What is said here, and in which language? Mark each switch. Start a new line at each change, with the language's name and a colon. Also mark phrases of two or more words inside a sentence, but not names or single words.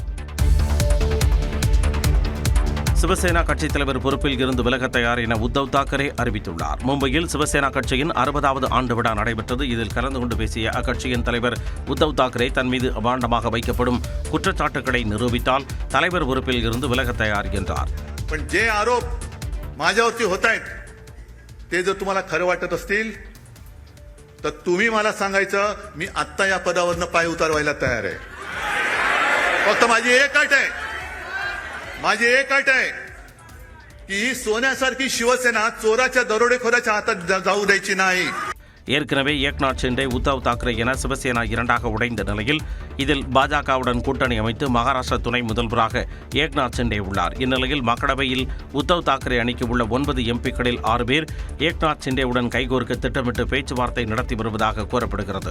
Tamil: சிவசேனா கட்சித் தலைவர் பொறுப்பில் இருந்து விலக தயார் என உத்தவ் தாக்கரே அறிவித்துள்ளார். மும்பையில் சிவசேனா கட்சியின் 60வது ஆண்டு விழா நடைபெற்றது. இதில் கலந்து கொண்டு பேசிய அக்கட்சியின் தலைவர் உத்தவ் தாக்கரே தன் மீது அபாண்டமாக வைக்கப்படும் குற்றச்சாட்டுகளை நிரூபித்தால் தலைவர் பொறுப்பில் இருந்து விலக தயார் என்றார்.
Marathi: जे आरोप माझ्यावरती होत आहेत ते जर तुम्हाला खरं वाटत असतील तर तुम्ही मला सांगायचं, मी आत्ता या पदावरनं पाय उतारवायला तयार आहे. फक्त माझी एक अट आहे की ही सोन्यासारखी शिवसेना चोराच्या दरोडेखोराच्या हातात जाऊ द्यायची नाही.
Tamil: ஏற்கனவே ஏக்நாத் ஷிண்டே உத்தவ் தாக்கரே என சிவசேனா இரண்டாக உடைந்த நிலையில் இதில் பாஜகவுடன் கூட்டணி அமைத்து மகாராஷ்டிரா துணை முதல்வராக ஏக்நாத் ஷிண்டே உள்ளார். இந்நிலையில் மக்களவையில் உத்தவ் தாக்கரே அணிக்கு உள்ள 9 எம்பிக்களில் 6 பேர் ஏக்நாத் ஷிண்டேவுடன் கைகோர்க்க திட்டமிட்டு பேச்சுவார்த்தை நடத்தி வருவதாக கூறப்படுகிறது.